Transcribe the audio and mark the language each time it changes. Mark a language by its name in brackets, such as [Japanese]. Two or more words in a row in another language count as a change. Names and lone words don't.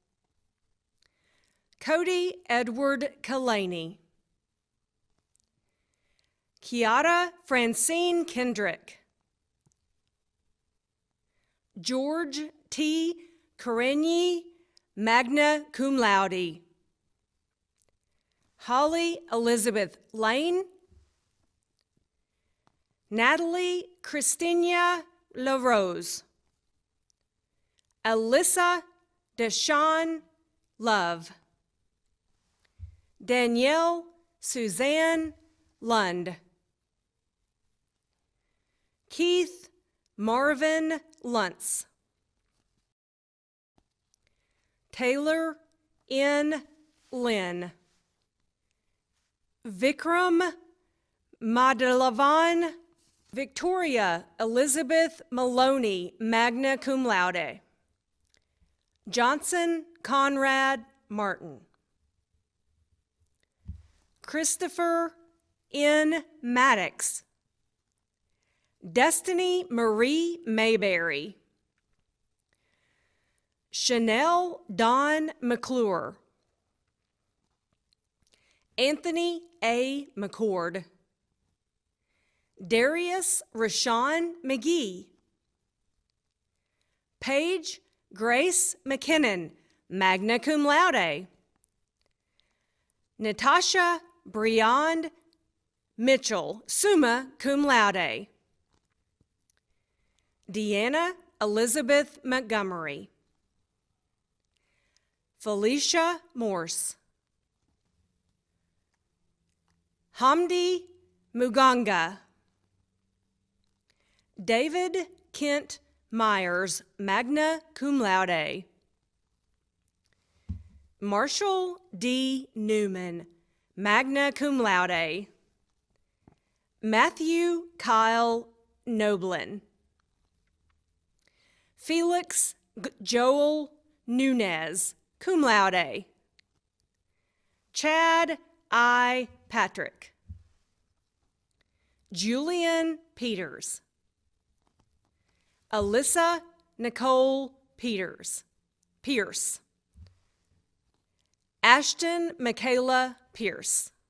[English] Cody Edward Kalani. Kiara Francine Kendrick. George T. Karenyi, [Latin] magna cum laude. [English] Holly Elizabeth Lane. Natalie Christina LaRose. Alyssa Deshawn Love. Danielle Suzanne Lund. Keith Marvin Luntz. Taylor N. Lynn. Vikram Madalavan. Victoria Elizabeth Maloney, [Latin] magna cum laude. [English] Johnson Conrad Martin. Christopher N. Maddox. Destiny Marie Mayberry. Chanel Dawn McClure. Anthony A. McCord. Darius Rashawn McGee. Paige Grace McKinnon, [Latin] magna cum laude. [English] Natasha Briand Mitchell, [Latin] summa cum laude. [English] Deanna Elizabeth Montgomery. Felicia Morse. Hamdi Muganga. David Kent Myers, [Latin] magna cum laude. [English] Marshall D. Newman, [Latin] magna cum laude. [English] Matthew Kyle Noblin. Felix Joel Nunez, [Latin] cum laude. [English] Chad I. Patrick. Julian Peters. Alyssa Nicole Pierce. Ashton Michaela Pierce.